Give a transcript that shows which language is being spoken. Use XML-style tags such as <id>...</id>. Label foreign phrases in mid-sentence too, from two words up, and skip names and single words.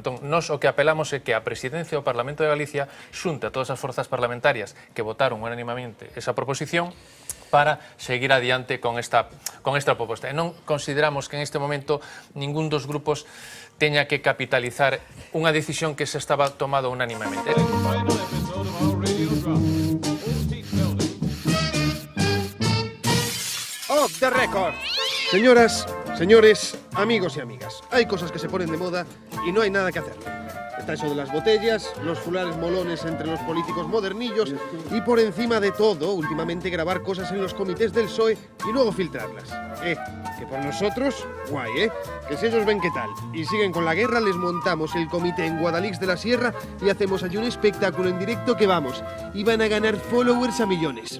<gl>Entón, nós o que apelamos é que a Presidencia do Parlamento de Galicia xunte a todas as forzas parlamentarias que votaron unánimamente esa proposición para seguir adiante con esta proposta. E non consideramos que en este momento ningún dos grupos teña que capitalizar unha decisión que se estaba tomado unánimemente.</gl> <en>Off the record.</en> <es>Señoras, señores, amigos y amigas, hay cosas que se ponen de moda y no hay nada que hacerle. Está eso de las botellas, los fulares molones entre los políticos modernillos y por encima de todo, últimamente grabar cosas en los comités del PSOE y luego filtrarlas. Que para nosotros, guay, que si ellos ven qué tal y siguen con la guerra, les montamos el comité en Guadalix de la Sierra y hacemos allí un espectáculo en directo que vamos, y van a ganar followers a millones.</es>